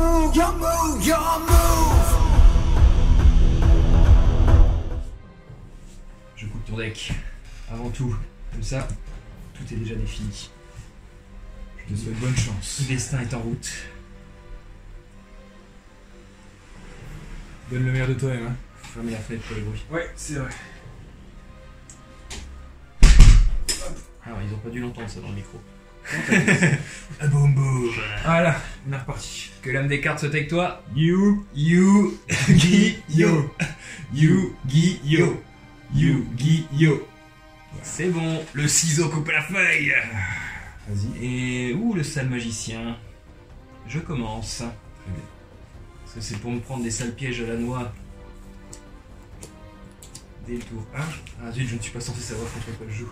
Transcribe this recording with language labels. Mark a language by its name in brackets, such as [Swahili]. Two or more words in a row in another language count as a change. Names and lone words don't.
[English] your move. [French] Je coupe ton deck. Avant tout. Comme ça, tout est déjà défini. Je te souhaite bonne chance. Le destin est en route. Donne le meilleur de toi-même. Hein. Fermez la fenêtre pour le bruit. Ouais, c'est vrai. Alors, ils ont pas dû l'entendre ça dans le micro. Ah boum boum. Voilà, on est reparti. Que l'âme des cartes soit avec toi. Yu-Gi-Oh! Yu-Gi-Oh! Yu-Gi-Oh! C'est bon, le ciseau coupe la feuille. Vas-y. Et où le sale magicien? Je commence. Très bien. Parce que c'est pour me prendre des sales pièges à la noix. Dès le tour 1. Ah zut, je ne suis pas censé savoir contre quoi je joue.